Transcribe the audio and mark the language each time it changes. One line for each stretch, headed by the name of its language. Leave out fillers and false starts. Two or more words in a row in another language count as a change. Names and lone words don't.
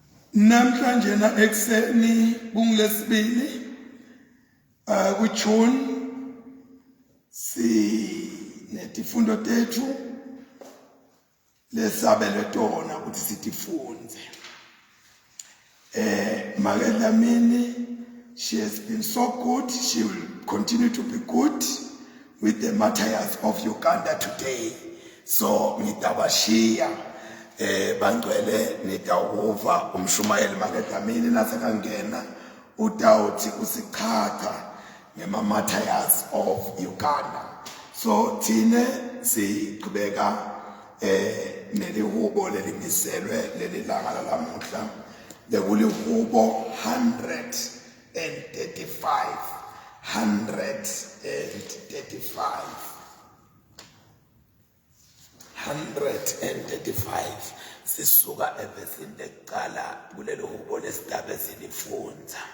Swati: Namhlanje na ekseni kungolesibili kuJune sinezifundo tethu lesabelwe tona ukuthi sitifunze. Magadlamini,
English: she has been so good. She will continue to be good with the martyrs of Uganda today.
Swati: So ngitabashiya bangcwele nitawuva umshumayeli Magadlamini nasekangena utawuthi usichacha ngema
English: martyrs of Uganda.
Swati: So thine siqhubeka nelihubo lelimiselwe lelilanga lamuhla lekulihubo 135 sisuka evesini lekuqala kulelo hubo lesitabe silifunza.